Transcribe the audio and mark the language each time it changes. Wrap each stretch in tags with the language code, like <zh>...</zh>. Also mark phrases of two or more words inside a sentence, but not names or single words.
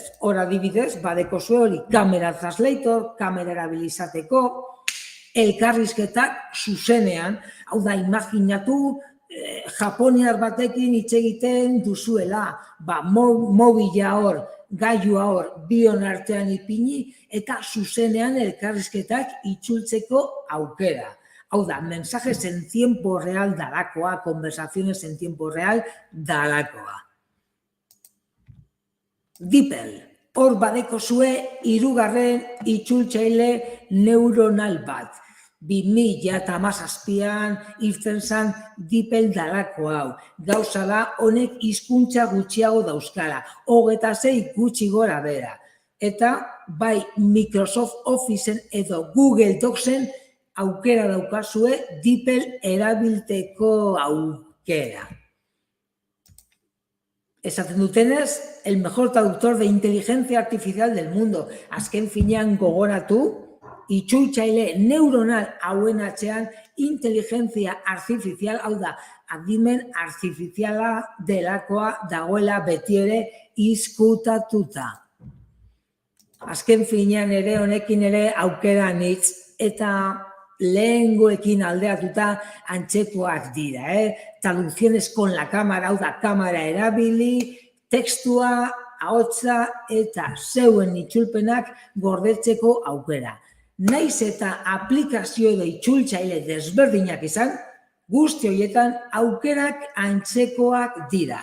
<eu>Hor adibidez, badeko zue hori kamera translator, kamera erabilizateko, elkarrizketak zuzenean, hau da, imaginatu, japoniar batekin hitz egiten duzuela, mobila hor, gailua hor, bion artean ipini, eta zuzenean elkarrizketak itzultzeko aukera. Hau da,</eu> <es>mensajes en tiempo real dalakoa, conversaciones en tiempo real dalakoa.</es> <eu>DeepL, hor badeko zue 3. itzultzaile neuronal bat. 2017an irten zen DeepL dalako hau. Gauza da, honek hizkuntza gutxiago dauzkara, 26 gutxi gora bera. Eta bai Microsoft Officeen edo Google Docsen aukera daukazue DeepL erabilteko aukera. Esaten dutenez,</eu> <es>el mejor traductor de inteligencia artificial del mundo.</es> <eu>Azken finean gogoratu, itzultzaile neuronal hauen atzean inteligentzia artifizial, hau da, adimen artifiziala delakoa dagoela betiere izkutatuta. Azken finean ere, honekin ere aukera nitz eta lehengoekin aldeatuta antzekoak dira.</eu> <es>Traducciones con la cámara,</es> <eu>hau da, kamera erabili, tekstua, ahotsa eta zeuen itzulpenak gordetzeko aukera. Naiz eta aplikazio edo itzultzaile desberdinak izan, guzti horietan aukerak antzekoak dira.</eu>